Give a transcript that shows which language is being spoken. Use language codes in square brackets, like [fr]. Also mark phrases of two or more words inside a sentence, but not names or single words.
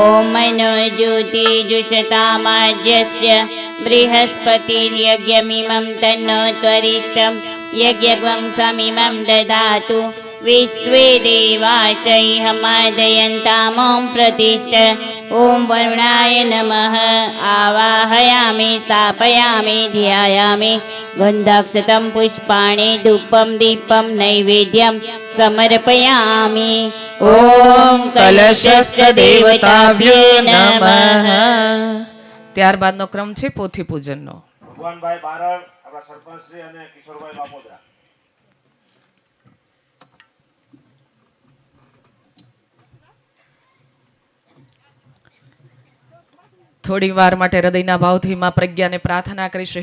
[sa] ॐ मनोज्योतिजुषतामाज्यस्य बृहस्पतिर्यज्ञमिमं तन्नो त्वरिष्ठं यज्ञं समिमं ददातु विश्वे देवाशैहमादयन्तामों प्रतिष्ठ ॐ वरुणाय नमः आवाहयामि स्थापयामि ध्यायामि गन्धक्षतं पुष्पाणि धूपं दीपं नैवेद्यं समर्पयामि ॐ કલશસ્થ દેવતાભ્યો નમઃ. [gu] ત્યારબાદનો ક્રમ છે પોથી પૂજનનો. ભગવાનભાઈ બારડ, આપણા સરપંચ શ્રી અને કિશોરભાઈ બાપોદરા. થોડી વાર માટે હૃદયના ભાવથી માં પ્રજ્ઞાને પ્રાર્થના કરીશું.